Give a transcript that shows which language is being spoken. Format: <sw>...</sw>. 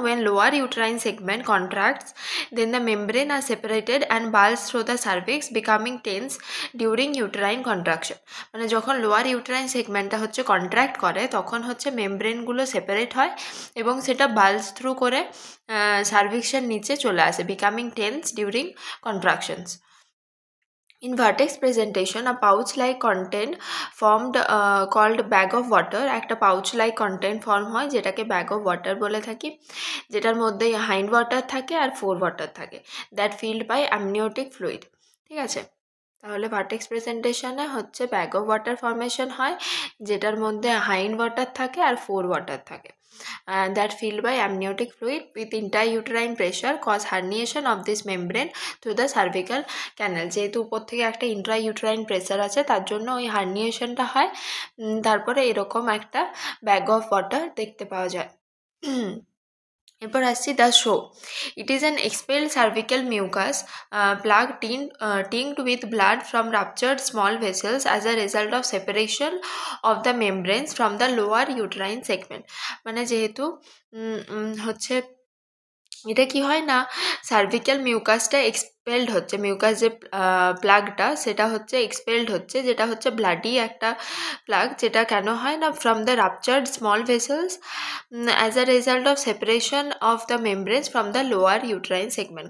<en>When lower uterine segment contracts then the membrane are separated and bulges through the cervix becoming tense during uterine contraction.</en> <bn>মানে যখন lower uterine সেগমেন্টটা হচ্ছে contract করে তখন হচ্ছে মেমব্রেনগুলো separate হয় এবং সেটা বাল্স থ্রু করে সার্ভিক্সের নিচে চলে আসে,</bn> <en>Becoming tense during contractions. In vertex presentation, a pouch-like content formed called bag of water,</en> <bn>একটা pouch-like content form হয় যেটাকে bag of water বলে থাকি, যেটার মধ্যে hind water থাকে</bn> <en>আর fore water থাকে, that filled by amniotic fluid.</en> <bn>ঠিক আছে, তাহলে ভার্টেক্স প্রেজেন্টেশনে হচ্ছে ব্যাগ অফ ওয়াটার ফর্মেশন হয় যেটার মধ্যে হাইন্ড ওয়াটার থাকে আর ফোর ওয়াটার থাকে,</bn> <en>That filled by amniotic fluid with intrauterine pressure cause herniation of this membrane through the cervical canal.</en> <bn>যেহেতু উপর থেকে একটা ইন্ট্রাইউটেরাইন প্রেশার আছে তার জন্য ওই হার্নিয়েশনটা হয়, তারপরে এরকম একটা ব্যাগ অফ ওয়াটার দেখতে পাওয়া যায়। এরপর আসছি the show.</bn> <en>It is an expelled cervical mucus plug tinged with blood from ruptured small vessels as a result of separation of the membranes from the lower uterine segment.</en> <bn>মানে যেহেতু হচ্ছে এটা কি হয় না, সার্ভিক্যাল মিউকাসটা এক্সপেলড হচ্ছে, mucus যে প্লাগটা সেটা হচ্ছে এক্সপেলড হচ্ছে, যেটা হচ্ছে ব্লাডি একটা প্লাগ, যেটা কেন হয় না,</bn> <en>From the ruptured small vessels as a result of separation of the membranes from the lower uterine segment.</en>